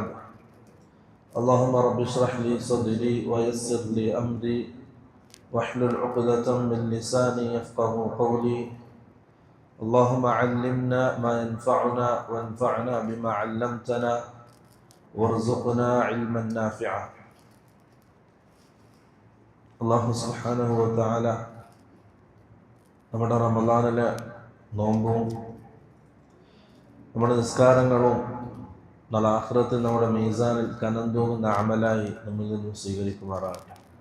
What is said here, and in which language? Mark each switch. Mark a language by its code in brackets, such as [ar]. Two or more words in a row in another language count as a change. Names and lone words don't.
[ar] اللهم رب اشرح لي صدري ويسر لي أمري واحلل عقدة من لساني يفقه قولي. اللهم علمنا ما ينفعنا وانفعنا بما علمتنا وارزقنا علما نافعا. الله سبحانه وتعالى [ml] നമ്മുടെ റമളാനിലെ നോമ്പും നമ്മുടെ നിസ്കാരങ്ങളും നാളെ ആഖിറത്തിൽ നമ്മുടെ മീസാനിൽ കനം തൂങ്ങുന്ന അമലായി നമ്മിൽ നിന്നും സ്വീകരിക്കുമാറാകട്ടെ.